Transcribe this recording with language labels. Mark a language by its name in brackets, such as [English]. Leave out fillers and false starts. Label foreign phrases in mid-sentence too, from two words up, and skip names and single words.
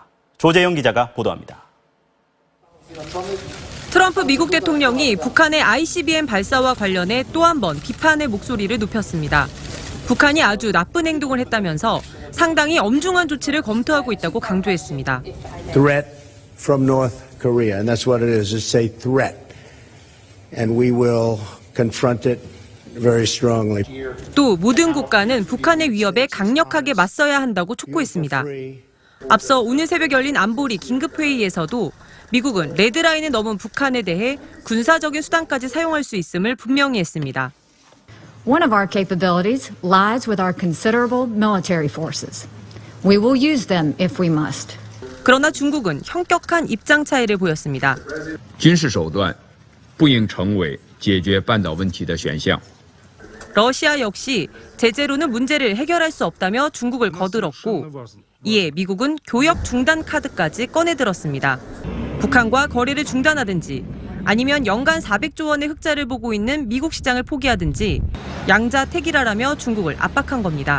[Korean] 조재영 기자가 보도합니다. 트럼프 미국 대통령이 북한의 ICBM 발사와 관련해 또 한 번 비판의 목소리를 높였습니다. 북한이 아주 나쁜 행동을 했다면서 상당히 엄중한 조치를 검토하고 있다고 강조했습니다. [English] Threat from North Korea, and that's what it is. It's a threat, and we will confront it very strongly. [Korean] 또 모든 국가는 북한의 위협에 강력하게 맞서야 한다고 촉구했습니다. 앞서 오늘 새벽 열린 안보리 긴급회의에서도 미국은 레드라인을 넘은 북한에 대해 군사적인 수단까지 사용할 수 있음을 분명히 했습니다. [English] One of our capabilities lies with our considerable military forces. We will use them if we must. [Korean] 그러나 중국은 현격한 입장 차이를 보였습니다. [Chinese] 军事手段不应成为解决半岛问题的选项. [Korean] 러시아 역시 제재로는 문제를 해결할 수 없다며 중국을 거들었고 이에 미국은 교역 중단 카드까지 꺼내들었습니다. 북한과 거래를 중단하든지 아니면 연간 400조 원의 흑자를 보고 있는 미국 시장을 포기하든지 양자택일하라며 중국을 압박한 겁니다.